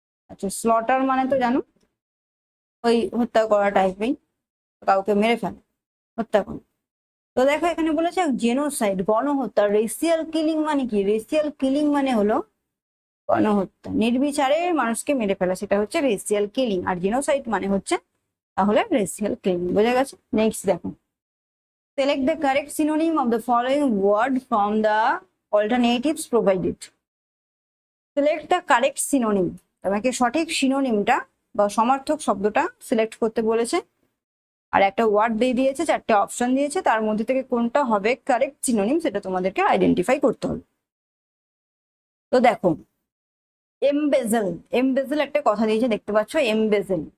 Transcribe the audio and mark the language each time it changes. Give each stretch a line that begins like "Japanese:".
Bangla: আচ্ছা, স্লটার মানে তো জানো ওই হত্যা করা টাইপেই, কাউকে মেরে ফেলা, হত্যা করা। তো দেখো, এখানে বলেছে জেনোসাইড, গণহত্যা। রেসিয়াল কিলিং মানে কি? রেসিয়াল কিলিং মানে হলো গণহত্যা, নির্বিচারে মানুষকে মেরে ফেলা, সেটা হচ্ছে রেসিয়াল কিলিং। আর জেনোসাইড মানে হচ্ছে তাহলে রেসিয়াল কিলিং, বোঝা গেছে? নেক্সট দেখো,
English: select the correct synonym of the following word from the alternatives provided. Select the correct synonym.
Bangla: তোমাকে সঠিক সিনোনিমটা বা সমার্থক শব্দটা সিলেক্ট করতে বলেছে আর একটা ওয়ার্ড দিয়ে দিয়েছে, চারটে অপশন দিয়েছে, তার মধ্যে থেকে কোনটা হবে কারেক্ট সিনোনিম সেটা তোমাদেরকে আইডেন্টিফাই করতে হবে। তো দেখো, এমবেজেল। এমবেজেল একটা কথা দিয়েছে, দেখতে পাচ্ছ, এমবেজেল।